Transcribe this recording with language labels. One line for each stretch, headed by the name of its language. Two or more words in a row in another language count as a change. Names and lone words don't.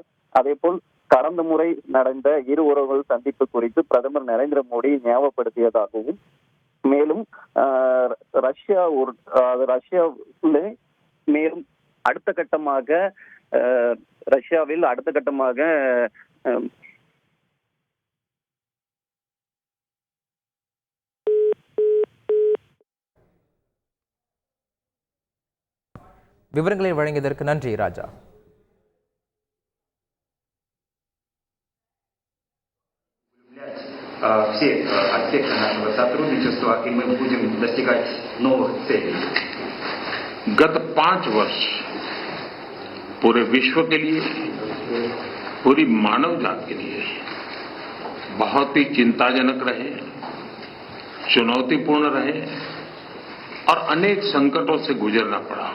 Tamil: அதே போல் கடந்த முறை நடந்த இரு உறவுகள் சந்திப்பு குறித்து பிரதமர் நரேந்திர மோடி ஞாபகப்படுத்தியதாகவும், மேலும் ரஷ்யாவில் மேலும் அடுத்த கட்டமாக விவரங்களை வழங்கியதற்கு நன்றி ராஜா.
Russian: Все аспекты нашего сотрудничества, и мы будем достигать новых целей.
Hindi: गत 5 वर्ष पूरे विश्व के लिए, पूरी मानव जात के लिए बहुत ही चिंताजनक रहे, चुनौतीपूर्ण रहे और अनेक संकटों से गुजरना पड़ा.